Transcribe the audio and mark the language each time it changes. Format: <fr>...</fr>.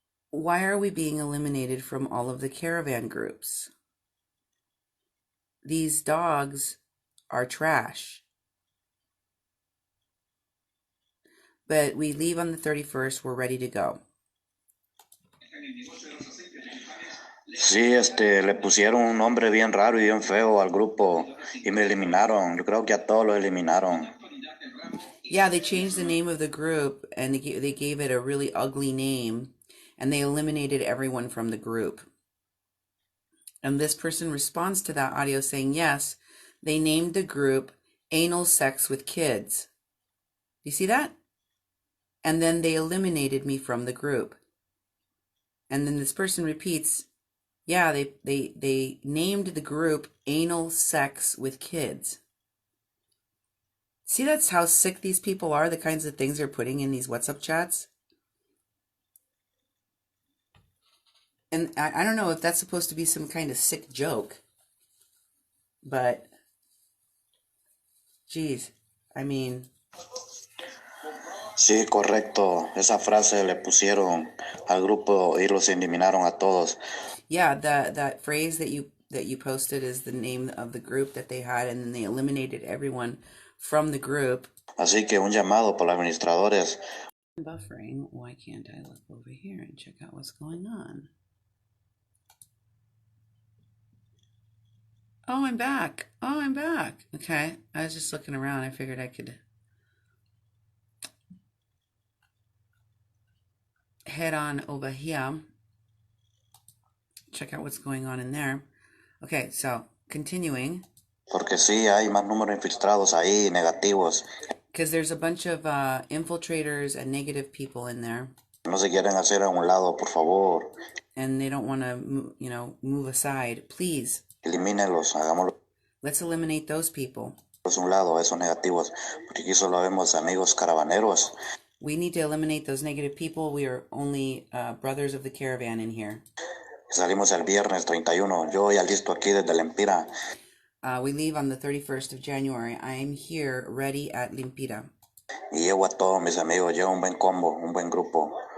<en>Why are we being eliminated from all of the caravan groups? These dogs are trash. But we leave on the 31st, we're ready to go.</en> <es>Sí, le pusieron un nombre bien raro y bien feo al grupo y me eliminaron. Yo creo que a todos los eliminaron.</es> <en>Yeah, they changed the name of the group and they gave it a really ugly name and they eliminated everyone from the group. And this person responds to that audio saying, yes, they named the group Anal Sex with Kids. You see that? And then they eliminated me from the group. And then this person repeats, yeah, they named the group Anal Sex with Kids. See, that's how sick these people are, the kinds of things they're putting in these WhatsApp chats. And I don't know if that's supposed to be some kind of sick joke, but, geez, I mean...</en> <es>Sí, correcto. Esa frase le pusieron al grupo y los eliminaron a todos.</es> <en>Yeah, that phrase that you posted is the name of the group that they had, and then they eliminated everyone from the group.</en> <es>Así que un llamado por los administradores.</es> <en>Buffering. Why can't I look over here and check out what's going on? Oh, I'm back. Okay, I was just looking around. I figured I could head on over here, check out what's going on in there. Okay, so continuing.</en> <es>Porque sí, hay más números infiltrados ahí, negativos.</es> <en>Because there's a bunch of infiltrators and negative people in there.</en> <es>No se quieren hacer a un lado, por favor.</es> <en>And they don't want to, move aside. Please.</en> <es>Elimínelos, hagámoslo.</es> <en>Let's eliminate those people.</en> <es>Un lado, esos negativos, porque aquí solo vemos amigos caravaneros.</es> <en>We need to eliminate those negative people. We are only brothers of the caravan in here.</en> <es>Salimos el viernes 31. Yo ya listo aquí desde Lempira.</es> <en>We leave on the 31st of January. I am here ready at Limpira.</en> <es>Y llevo a todos mis amigos. Llevo un buen combo, un buen grupo.</es>